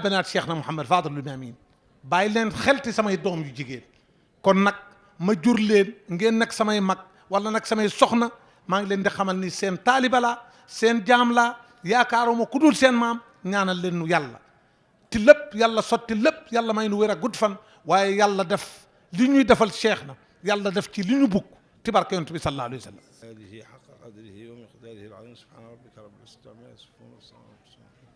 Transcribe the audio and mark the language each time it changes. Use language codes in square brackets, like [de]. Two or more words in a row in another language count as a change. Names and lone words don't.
[wo] banaat Cheikh na Mouhamed Fadilul Mamin bàyyi leen xelti samay doom yu jigéen kon nag ma jur leen ngeen nag samay mag wala nag samay soxna maa ngi leen di xamal ni seen taaliba la seen jaam la yaakaaruma ku dul seen maam ñaanal leen nu yàlla ti lépp yàlla sotti lépp yàlla may nu wér a gudd fan waaye yàlla def li ñuy defal Cheikh na yàlla def ci li ñu bugg ci barke yonent bi [ar] صلى الله عليه وسلم هذه حق قدره ومقداره العظيم سبحان ربك رب العزة عما يصفون